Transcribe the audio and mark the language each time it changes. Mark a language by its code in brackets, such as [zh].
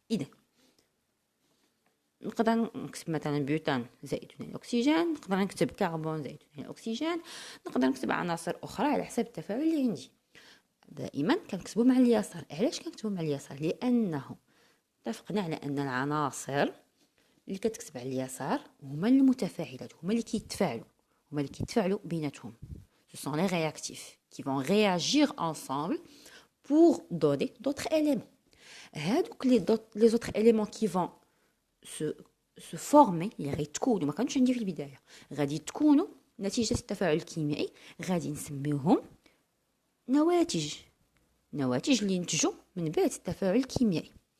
[ar] اذا نقدر نكتب مثلا بيوتان زائد ثاني الاكسجين، نقدر نكتب كربون زائد ثاني الاكسجين، نقدر نكتب عناصر اخرى على حسب التفاعل اللي عندي. دائما كنكتبوا مع اليسار. علاش كنكتبوا مع اليسار؟ لانه اتفقنا على ان العناصر اللي كتكتب على اليسار هما المتفاعلات، هما اللي كيتفاعلوا بيناتهم. [fr] ce sont les réactifs qui vont réagir ensemble pour donner d'autres éléments. [ar] هادوك [fr] les autres éléments qui vont se former [ar] اللي غيتكونوا ما كانوش عندي في البدايه، غادي تكونوا نتيجه التفاعل الكيميائي، غادي نسميوهم نواتج اللي ينتجوا من بعد التفاعل الكيميائي.